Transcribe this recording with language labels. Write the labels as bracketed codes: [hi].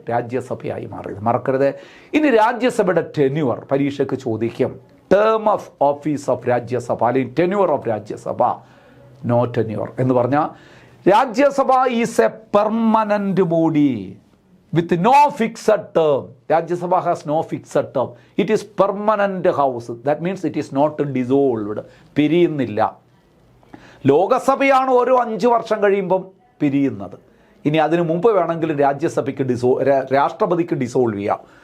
[ml] രാജ്യസഭയായി മാറിയത്. മറക്കരുത്. ഇനി രാജ്യസഭയുടെ ടെന്യൂർ പരീക്ഷയ്ക്ക് ചോദിക്കും. [en] term of office of Rajya Sabha [ml] അല്ലെങ്കിൽ [en] Tenure of Rajya Sabha. No tenure [ml] എന്ന് പറഞ്ഞാൽ [en] Rajya Sabha is a permanent body with no fixed term. Rajya has no fixed term. It is permanent house. That means it is not dissolved. [ml] പിരിയുന്നില്ല. ലോകസഭയാണ് ഓരോ 5 വർഷം കഴിയുമ്പം പിരിയുന്നത്. ഇനി അതിനു മുമ്പ് വേണമെങ്കിൽ രാജ്യസഭയ്ക്ക് രാഷ്ട്രപതിക്ക് ഡിസോൾവ് ചെയ്യാം.